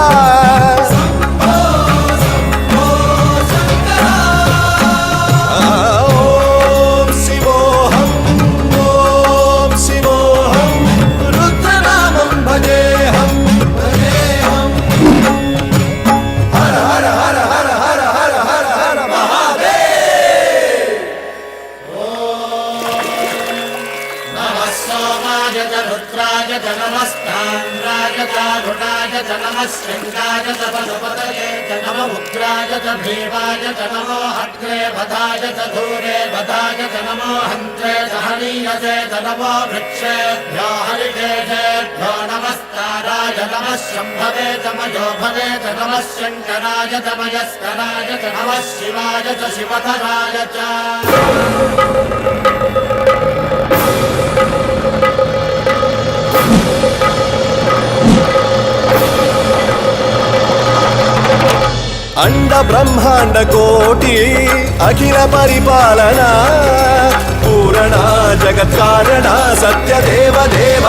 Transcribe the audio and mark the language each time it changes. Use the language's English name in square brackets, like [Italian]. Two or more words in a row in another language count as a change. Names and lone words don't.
[Sanskrit] ఓం శివోహం ఓం శివోహం రుద్రనామం భజేహం భజేహం హర హర హర హర హర హర హర హర మహాదేవ్ नमः सोमाय च रुद्राय च नमस्ताम्राय च रुणाय च नमः शृङ्गाय च पशुपतये च नम उग्राय च भीमाय च नमो हग्रे वधाय च धूरे वधाय च नमो हन्त्रे च हनीयसे च नमो वृक्षेभ्यो हरिकेशेभ्यो नमस्ताराय नमः शम्भवे च मयोभवे च नमः शङ्कराय च मयस्कराय च नमः शिवाय च शिवधराय च అండ బ్రహ్మాండ కోటి అఖిల పరిపాలన పూరణ జగత్కారణ సత్యదేవ దేవ